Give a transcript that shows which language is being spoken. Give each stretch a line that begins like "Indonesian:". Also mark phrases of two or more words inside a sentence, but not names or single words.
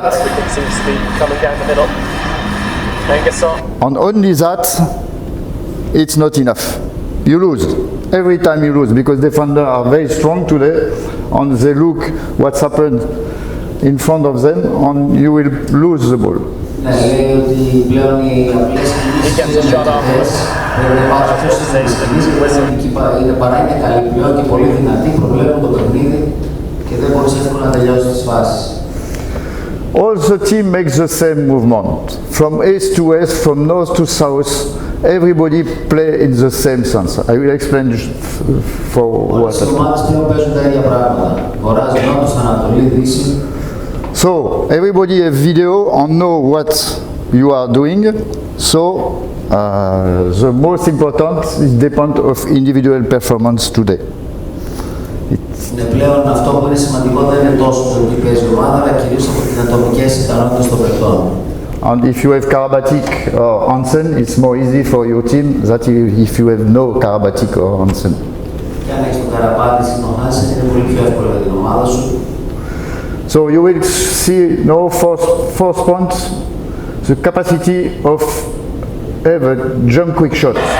English: everything seems to be coming down the middle. and only that, it's not enough. You lose. Every time you lose, because defenders are very strong today, and they look what's happened in front of them, and you will lose the ball.
Greek: Ναι, λέει ότι πλέον οι απλές κινήσεις πρέπει να υπάρχουν αυτές είναι παρά είναι καλή πλέον και πολύ δυνατή, προβλέπουν το παιχνίδι και δεν μπορείς εύκολα να τελειώσεις τις φάσεις.
English: All the team makes the same movement. From east to west, from north to south, everybody play in the same sense. I will explain for what.
Greek: Όλες οι ομάδες πλέον παίζουν τα ίδια πράγματα. Βορράς, νότος, ανατολή, δύση.
English: So everybody have video and know what you are doing. So the most important is depend of individual performance today.
Greek: Ναι, πλέον αυτό που είναι σημαντικό δεν είναι τόσο το τι παίζει η ομάδα, αλλά κυρίως από τις ατομικές ικανότητες των παιχτών.
English: And if you have Karabatic or Hansen, it's more easy for your team than if you have no Karabatic or Hansen.
Greek: Και αν έχεις τον Καραπάτη ή τον Hansen, είναι πολύ πιο εύκολο για την ομάδα σου.
English: So you will see no first point, the capacity of have a jump quick shot.